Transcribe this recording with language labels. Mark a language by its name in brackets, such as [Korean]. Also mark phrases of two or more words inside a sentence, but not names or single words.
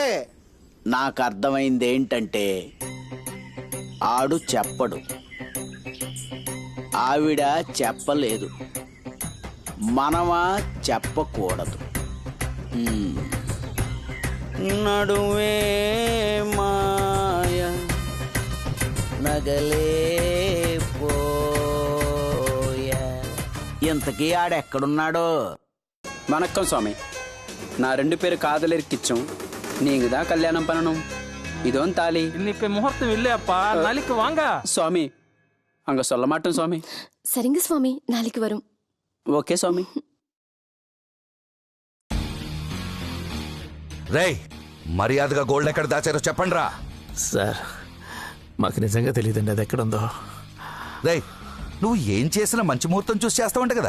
[Telugu] నాకు అర్థమైంది ఏంటంటే ఆడు చెప్పడు, ఆవిడ చెప్పలేదు, మనమా చెప్పకూడదు. నడువే మాయ నగలే పోయా. ఇంతకీ ఆడెక్కడున్నాడో? [Tamil] வணக்கம் சுவாமி. நான் 2 பேர் காதலிருக்கிச்சோம். நீங்க தான் கல்யாணம் பண்ணணும். இதோன் தாலி. இன்னைக்கு முகூர்த்தம் இல்லையாப்பா, நாளைக்கு வாங்க. சுவாமி, அங்க சொல்ல மாட்டோம் சுவாமி. சரிங்க சுவாமி, நாளைக்கு வரும். [Telugu] ఓకే స్వామి. రేయ్, మర్యాదగా గోల్డ్ ఎక్కడ దాచారో చెప్పండి రా. సార్, మాకు నిజంగా తెలియదండి అది ఎక్కడుందో. రేయ్, నువ్వు ఏం చేసినా మంచి ముహూర్తం చూసి చేస్తావంట కదా.